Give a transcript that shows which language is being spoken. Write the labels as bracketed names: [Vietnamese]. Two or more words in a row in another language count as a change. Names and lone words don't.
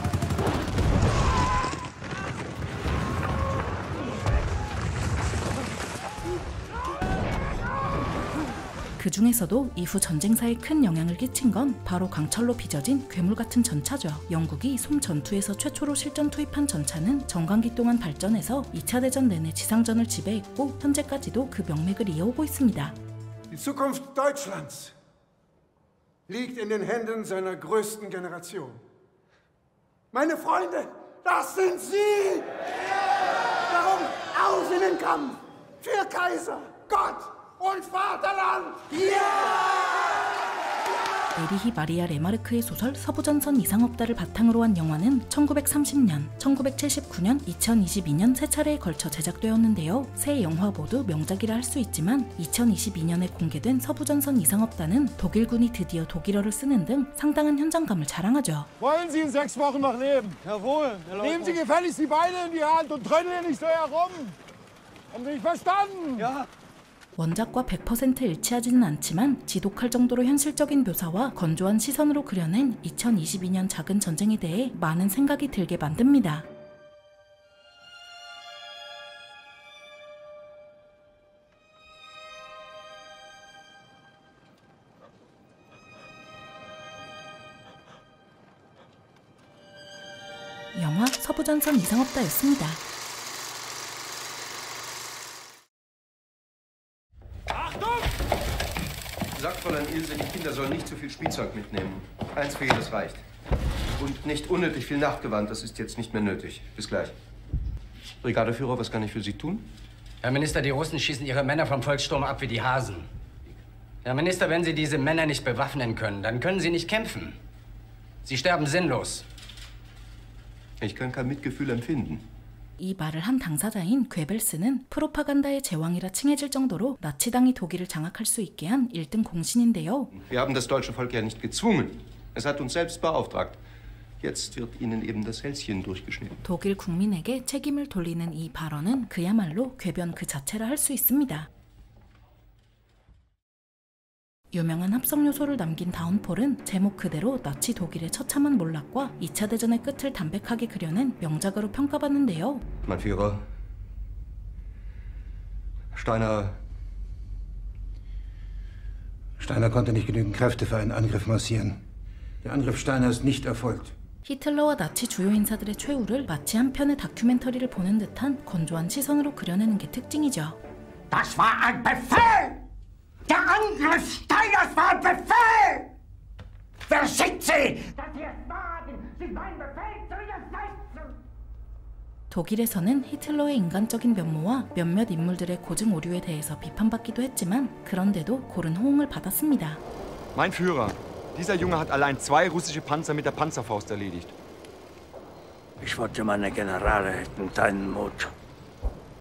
[Korean] 그 중에서도 이후 전쟁사에 큰 영향을 끼친 건 바로 강철로 빚어진 괴물같은 전차죠. 영국이 솜 전투에서 최초로 실전 투입한 전차는 정강기 동안 발전해서 2차 대전 내내 지상전을 지배했고 현재까지도 그 명맥을 이어오고 있습니다. [German] Die Zukunft Deutschlands liegt in den Händen seiner größten Generation. Meine Freunde, das sind Sie! Darum auf in den Kampf! Für Kaiser, Gott und Vaterland! [Korean] 에리히 마리아 레마르크의 소설 서부전선 이상 없다를 바탕으로 한 영화는 1930년, 1979년, 2022년 세 차례에 걸쳐 제작되었는데요. 세 영화 모두 명작이라 할 수 있지만 2022년에 공개된 서부전선 이상 없다는 독일군이 드디어 독일어를 쓰는 등 상당한 현장감을 자랑하죠. [German] Wollen Sie in 6 Wochen noch leben? Jawohl. Nehmen Sie gefälligst die Beine in die Hand und trödeln nicht so herum. Haben Sie mich verstanden? Ja. [Korean] 원작과 100% 일치하지는 않지만 지독할 정도로 현실적인 묘사와 건조한 시선으로 그려낸 2022년 작은 전쟁에 대해 많은 생각이 들게 만듭니다. 영화 서부전선 이상 없다였습니다. [German] Sagt Fräulein Ilse, die Kinder sollen nicht zu viel Spielzeug mitnehmen. 1 für jedes reicht. Und nicht unnötig viel Nachgewand, das ist jetzt nicht mehr nötig. Bis gleich. Brigadeführer, was kann ich für Sie tun? Herr Minister, die Russen schießen ihre Männer vom Volkssturm ab wie die Hasen. Herr Minister, wenn Sie diese Männer nicht bewaffnen können, dann können Sie nicht kämpfen. Sie sterben sinnlos. Ich kann kein Mitgefühl empfinden. [Korean] 이 말을 한 당사자인 괴벨스는 프로파간다의 제왕이라 칭해질 정도로 나치당이 독일을 장악할 수 있게 한 1등 공신인데요. [German] Wir haben das deutsche Volk ja nicht gezwungen. Es hat uns selbst beauftragt. Jetzt wird ihnen eben das Hälschen durchgeschnitten. [Korean] 독일 국민에게 책임을 돌리는 이 발언은 그야말로 궤변 그 자체라 할 수 있습니다. 유명한 합성 요소를 남긴 다운폴은 제목 그대로 나치 독일의 처참한 몰락과 2차 대전의 끝을 담백하게 그려낸 명작으로 평가받는데요. [German] Mein Führer, Steiner konnte nicht genügend Kräfte für einen Angriff massieren. Der Angriff Steiner ist nicht erfolgt. [Korean] 히틀러와 나치 주요 인사들의 최후를 마치 한 편의 다큐멘터리를 보는 듯한 건조한 시선으로 그려내는 게 특징이죠. [German] Das war ein Befehl! Der Angriff Steiners war ein Befehl! Wer schickt Sie? Dass Sie es wagen, sich meinen Befehl zu widersetzen! [Korean] 독일에서는 히틀러의 인간적인 면모와 몇몇 인물들의 고증 오류에 대해서 비판받기도 했지만 그런데도 고른 호응을 받았습니다. [German] Mein Führer, dieser Junge hat allein 2 russische Panzer mit der Panzerfaust erledigt. Ich wollte meine Generale hätten deinen Mut.